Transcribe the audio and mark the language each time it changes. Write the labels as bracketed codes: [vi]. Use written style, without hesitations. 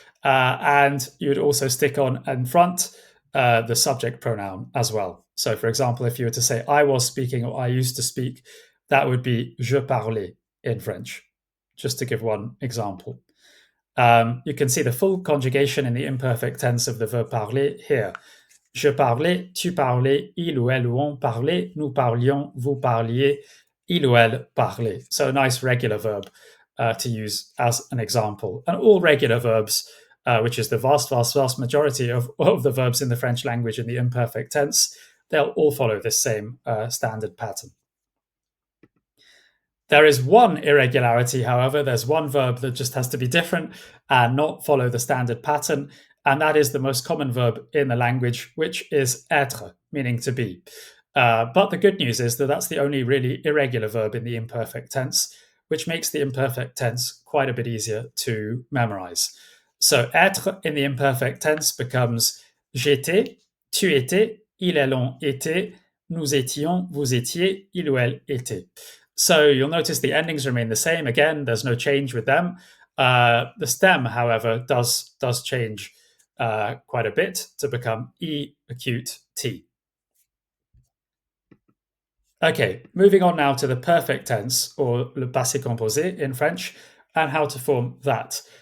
[en] And you would also stick on in front the subject pronoun as well. So, for example, if you were to say I was speaking or I used to speak, that would be [fr] je parlais [en] in French, just to give one example. You can see the full conjugation in the imperfect tense of the verb parler here. [fr] Je parlais, tu parlais, il ou elle ou on parlait, nous parlions, vous parliez, il ou elle parlait. [en] So a nice regular verb to use as an example. And all regular verbs which is the vast, vast, vast majority of the verbs in the French language in the imperfect tense, they'll all follow this same standard pattern. There is one irregularity, however. There's one verb that just has to be different and not follow the standard pattern, and that is the most common verb in the language, which is être, meaning to be. But the good news is that that's the only really irregular verb in the imperfect tense, which makes the imperfect tense quite a bit easier to memorize. So être in the imperfect tense becomes [fr] j'étais, tu étais, il, elle, on était, nous étions, vous étiez, il ou elle était. [en] So you'll notice the endings remain the same. Again, there's no change with them. The stem, however, does change quite a bit to become E acute T. Okay, moving on now to the perfect tense, or le passé composé in French, and how to form that.